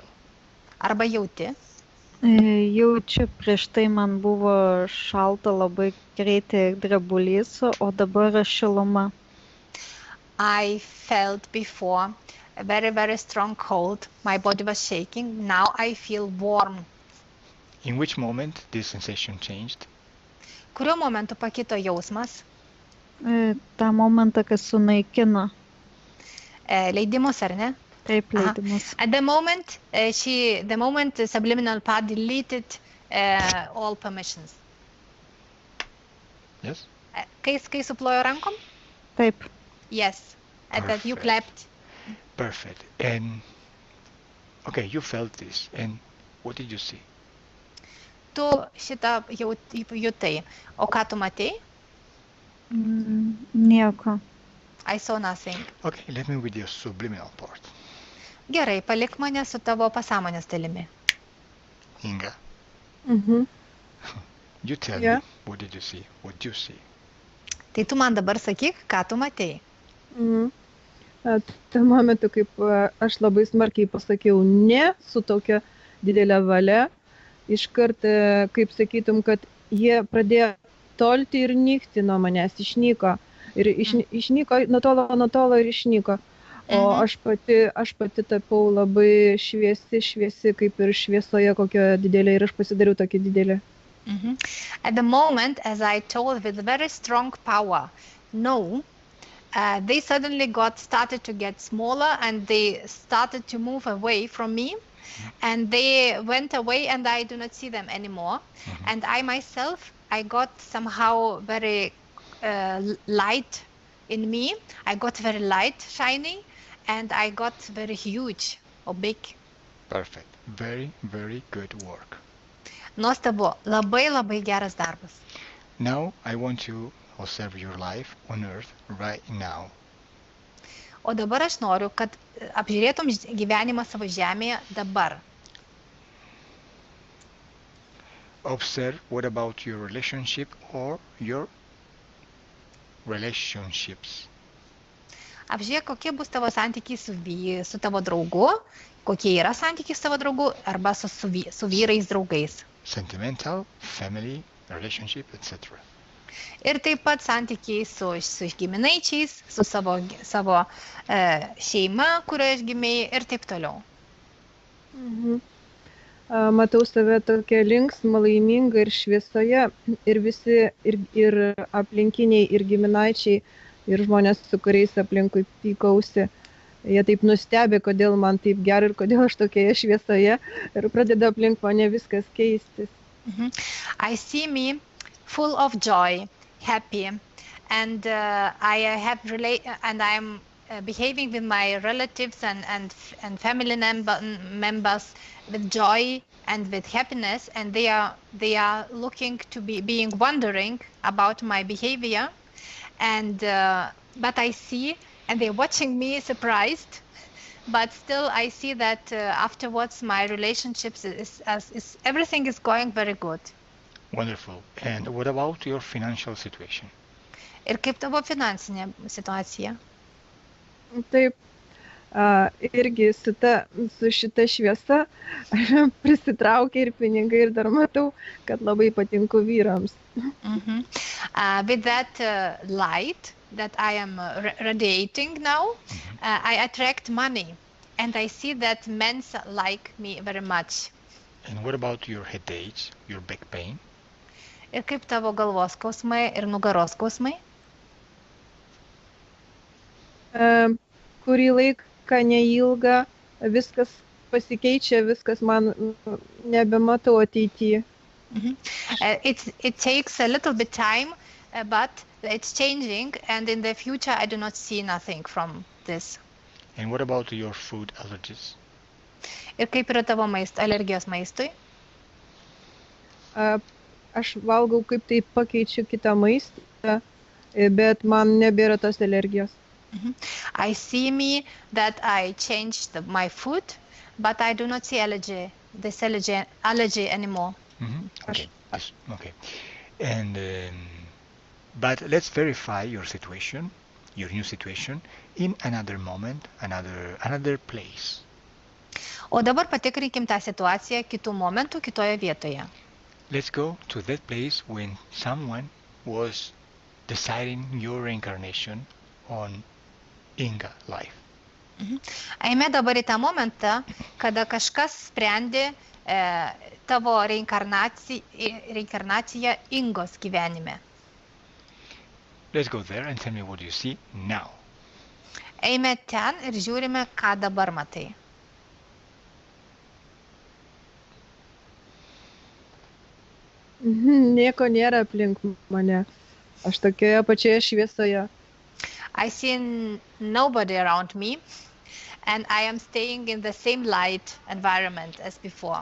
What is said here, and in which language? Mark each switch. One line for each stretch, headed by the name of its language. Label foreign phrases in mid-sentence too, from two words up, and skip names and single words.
Lithuanian: arba jauti. Jaučiu, prieš tai man buvo šalta labai greitai ir drebulys, o dabar šiluma.
English: I felt before a very, very strong cold. My body was shaking. Now I feel warm. In which moment this sensation changed?
Lithuanian: Kuriuo momentu pakito jausmas? tą momentą, kas sunaikino. Leidimus, ar ne? Taip, leidimus.
English: At the moment, the moment subliminal part deleted all permissions. Yes?
Lithuanian: Kai suplojo rankom? Taip.
English: Yes. And that you Perfect. clapped. Perfect. And okay, you felt this. And what did you see?
Lithuanian: Tu šitą jutai. O ką tu matei? Nieko.
English: I saw nothing. Okay, let me with your subliminal part.
Lithuanian: Gerai, palik mane su tavo pasąmonės dalimi.
English: Inga, Mhm. you tell Yeah. me, what did you see? What do you see?
Lithuanian: Tai tu man dabar sakyk, ką tu matei. Mhm. Tuo momentu, kaip aš labai smarkiai pasakiau ne su tokia didelė valia, iškart, kaip sakytum, kad jie pradėjo tolti ir nykti nuo manęs, išnyko. Ir išnyko, nutolo ir išnyko. O aš pati tapau labai šviesi, kaip ir šviesoje kokia didelė, ir aš pasidariau tokia didelė.
English: At the moment, as I told with very strong power, no, they suddenly started to get smaller and they started to move away from me. And they went away and I do not see them anymore. And I myself, I got somehow very light in me. I got very light, shiny, and I got very huge or big. Perfect. Very, very good work.
Lithuanian: Nuostabu, labai, labai geras darbas.
English: Now I want you to observe your life on earth right now.
Lithuanian: O dabar aš noriu, kad apžiūrėtum gyvenimą savo žemėje dabar.
English: Observe what about your relationship or your relationships.
Lithuanian: Apžiūrėk, kokie bus tavo santykiai su tavo draugu, kokie yra santykiai su tavo draugu arba su vyrais draugais.
English: Sentimental, family, relationship, etc.
Lithuanian: Ir taip pat santykiai su giminaičiais, su savo šeima, kurioje gimėjai ir taip toliau. Matau save tokia linksma, laiminga ir šviesoje ir visi, ir aplinkiniai, ir giminaičiai, ir žmonės, su kuriais aplinkui pykausi. Jie taip nustebė, kodėl man taip gerai ir kodėl aš tokioje šviesoje ir pradeda aplink mane viskas keistis.
English: I see me full of joy, happy, and I'm behaving with my relatives and family members with joy and with happiness, and they are looking to being wondering about my behavior, and but I see, and they're watching me surprised, but still I see that afterwards my relationships is everything is going very good. Wonderful. And what about your financial situation?
Lithuanian: Ir kaip tavo finansinė situacija? Taip, irgi su šita šviesa prisitraukia ir pinigai ir dar matau, kad labai patinku vyrams.
English: With that light that I am radiating now, I attract money, and I see that men like me very much. And what about your headaches, your back pain?
Lithuanian: Ir kaip tavo galvos skausmai ir nugaros skausmai? Kurį laiką neilgą, viskas pasikeičia, viskas man nebematau ateityje.
English: It takes a little bit time, but it's changing, and in the future I do not see nothing from this. And what about your food allergies?
Lithuanian: Ir kaip yra tavo alergijos maistui? Aš valgau, kaip tai pakeičiu kitą maistą, bet man nebėra tos alergijos.
English: I see me that I changed my food, but I do not see allergy anymore. Okay. Okay. And but let's verify your situation, your new situation, in another moment, another place.
Lithuanian: O dabar patikrinkim tą situaciją kitų momentų, kitoje vietoje.
English: Let's go to that place when someone was deciding your reincarnation on Inga life.
Lithuanian: Eime dabar į tą momentą, kada kažkas sprendė tavo reinkarnaciją Ingos gyvenime.
English: Let's go there and tell me what you see now.
Lithuanian: Eime ten ir žiūrime, ką dabar matai. Nieko nėra aplink mane. Aš tokioje pačioje šviesoje.
English: I see nobody around me, and I am staying in the same light environment as before.